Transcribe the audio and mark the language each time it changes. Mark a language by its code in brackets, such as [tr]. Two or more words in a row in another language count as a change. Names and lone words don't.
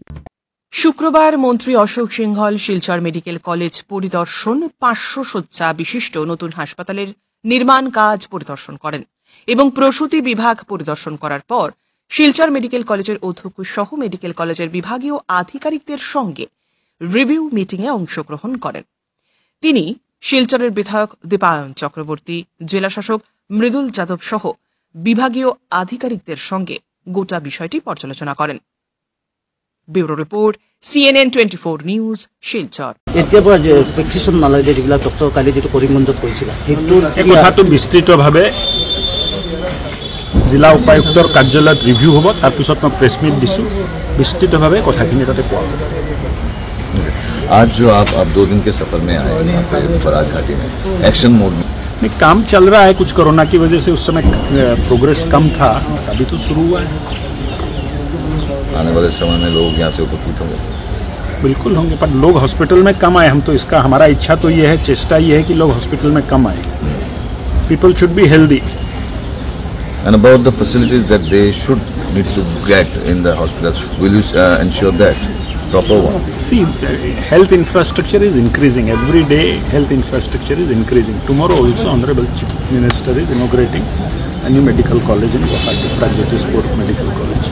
[bn] শুক্রবার মন্ত্রী অশোক সিংহল শিলচর মেডিকেল কলেজ পরিদর্শন 500 শয্যা বিশিষ্ট নতুন হাসপাতালের নির্মাণ কাজ পরিদর্শন করেন এবং প্রসূতি বিভাগ পরিদর্শন করার পর শিলচর মেডিকেল কলেজের অধ্যক্ষ সহ মেডিকেল কলেজের বিভাগীয় আধিকারিকদের সঙ্গে রিভিউ মিটিংয়ে অংশগ্রহণ করেন। তিনি শিলচরের বিধায়ক দীপায়ন চক্রবর্তী, জেলাশাসক মৃদুল যাদব সহ বিভাগীয় আধিকারিকদের সঙ্গে গোটা বিষয়টি পর্যালোচনা করেন। ব্যুরো রিপোর্ট, CNN 24 নিউজ, শিলচর। [as] এতিয়াৰ পৰা প্ৰেক্টিচন নালাগে যিবিলাক ডক্টৰ কালি যিটো কৰিমগঞ্জত কৰিছিল এই কথাটো বিস্তৃতভাৱে জিলা উপায়ুক্তৰ কাৰ্যালয়ত ৰিভিউ হ'ব, তাৰপিছত মই [en] press meet [as] দিছোঁ, বিস্তৃতভাৱে কথাখিনি তাতে কোৱা হ'ব। [hi] आज जो आप 2 दिन के सफर में आए यहाँ पे बराज घाटी में [en] action mode [hi] में नहीं, काम चल रहा है। कुछ कोरोना की वजह से उस समय प्रोग्रेस कम था, अभी तो शुरू हुआ है। आने वाले समय में लोग यहाँ से उपकृत होंगे, बिल्कुल होंगे, पर लोग हॉस्पिटल में कम आए। हम तो इसका हमारा इच्छा तो ये है, चेष्टा ये है कि लोग हॉस्पिटल में कम आए। [en] people should be healthy and about the facilities that they should need to get in the hospital, will you ensure that proper one? See, health infrastructure is increasing every day. Health infrastructure is increasing. Tomorrow also Honorable Chief Minister is inaugurating a new medical college in Guwahati, Pragjyoti Sport Medical College.